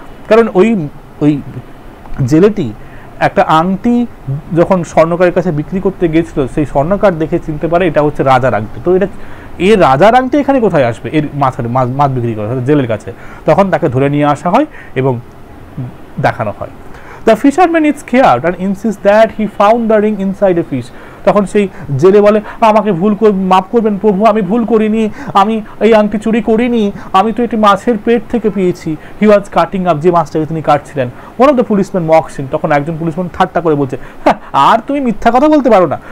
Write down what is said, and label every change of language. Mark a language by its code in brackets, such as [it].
[bn] কারণ ওই জেলেটি একটা আংটি যখন স্বর্ণকারের কাছে বিক্রি করতে গেছিল, সেই স্বর্ণকার দেখে চিনতে পারে এটা হচ্ছে রাজার আংটি। তো এটা রাজার আংটি এখানে কোথায় আসবে, এর মাছ বিক্রি করে জেলের কাছে। তখন তাকে ধরে নিয়ে আসা হয় এবং দেখানো হয়। [en] The fisherman is scared and insists that he found the ring inside a fish. [bn] তখন সেই জেলে বলে, আমাকে মাফ করবেন প্রভু, আমি ভুল করিনি, আমি এই আংটি চুরি করিনি, আমি তো এটি মাছের পেট থেকে পেয়েছি। [en] he was cutting up, [bn] যে মাছটাকে তিনি কাটছিলেন। [en] one of the policeman mocks him, [bn] তখন একজন পুলিশম্যান ঠাট্টা করে বলছে, হ্যাঁ আর তুমি মিথ্যা কথা বলতে পারো না।